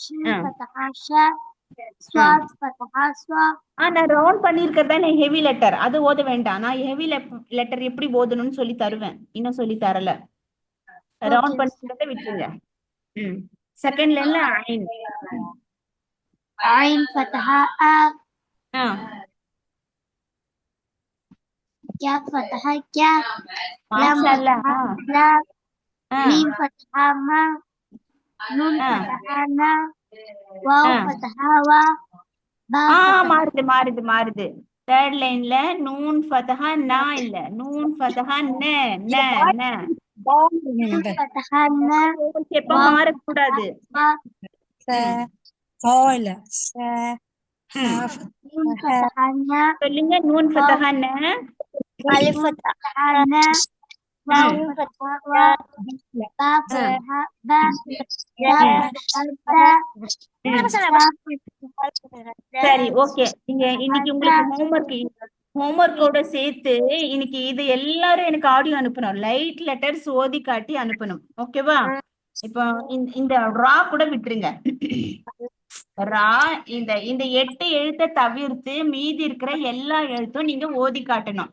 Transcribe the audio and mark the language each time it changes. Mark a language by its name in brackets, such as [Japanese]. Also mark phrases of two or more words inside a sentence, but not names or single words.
[Arabic] شين فتحة ش، صاد فتحة صا. [Tamil] நான் ரவுண்ட் பண்ணிருக்கிறதா [English] heavy letter, [Tamil] அது ஓத வேண்டாம். நான் [English] heavy letter [Tamil] எப்படி ஓதணும்னு சொல்லி தருவேன், இன்னும் சொல்லி தரல. ரவுண்ட் பண்ணிருக்கிறத விட்டுருங்க. [English] second line [Tamil] ஐன். [Arabic] عين فتحة أ، ஆ كاف فتحة كا، لام [Tamil] மாஷாஅல்லாஹ். [Arabic] فتحة لا، ஆ ميم فتحة ما، نون ஆ فتحة نا، واو ஆ فتحة وا، با [Tamil] மாறுது [Arabic] فتحة [Tamil] மாறுது மாறுது. [English] third line [Arabic] نون فتحة نا [Tamil] இல்ல, [Arabic] نون فتحة ن ن ن. نون فتحة نا، [Tamil] எப்ப [Arabic] واو [Tamil] மாறக்கூடாது. [Arabic] فتحة ம். نون فتحة نا، [Tamil] சொல்லுங்க. [Arabic] نون فتحة ن. ألف فتحة نا، واو فتحة وا، با فتحة با، تا فتحة تا، [Tamil] சரி, ஓகே. நீங்க இன்னைக்கு உங்களுக்கு ஹோம்ஒர்க்கோட சேர்த்து இன்னைக்கு இது எல்லாரும் எனக்கு ஆடியோ அனுப்பணும். [English] light letters [Tamil] ஓதி காட்டி அனுப்பணும். ஓகேவா? இப்போ இந்த ரா கூட விட்டுருங்க. ரா இந்த இந்த 8 எழுத்தை தவிர்த்து மீதி இருக்கிற எல்லா எழுத்தும் நீங்க ஓதி காட்டணும்.